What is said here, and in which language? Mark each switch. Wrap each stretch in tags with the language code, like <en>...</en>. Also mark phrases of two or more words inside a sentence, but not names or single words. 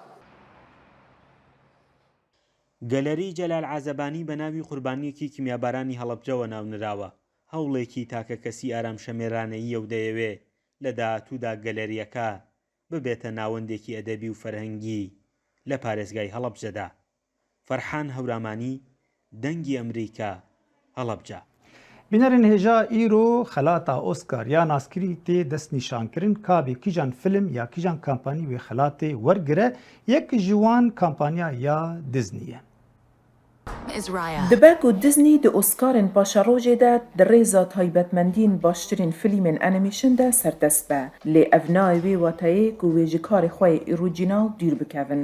<ckb>گەلەری جەلال عەزەبانی بە ناوی قوربانیەکی کیمیابارانی هەڵەبجەوە ناونراوە هەوڵێکی تاکە کەسی ئارامشەمێرانەیی و دەیەوێ لە داهاتوودا گەلەریەکە ببێتە ناوەندێکی ئەدەبی و فەرهەنگی لە پارێزگای هەڵەبجەدا. فەرحان هەورامانی دەنگی ئەمریکا هەڵەبجە.</ckb> <ku>بینەرین هێژا ئیرۆ خەلاتا ئۆسکار یا ناسکری تێ دەست نیشانکردن کابێ کیژان فیلم یا کیژان کامپانی وێ خەلاتێ وەرگرە یەک ji wan kampanya ya Disneyê. Dibe ku Disney di Oscarên paşarojê de di rêza taybetmendiyên baştirîn filmên animation de serdest be. Lê ev nayê wê watayê ku wê ji karê xwe yê orîjinal dûr bikevin.</ku>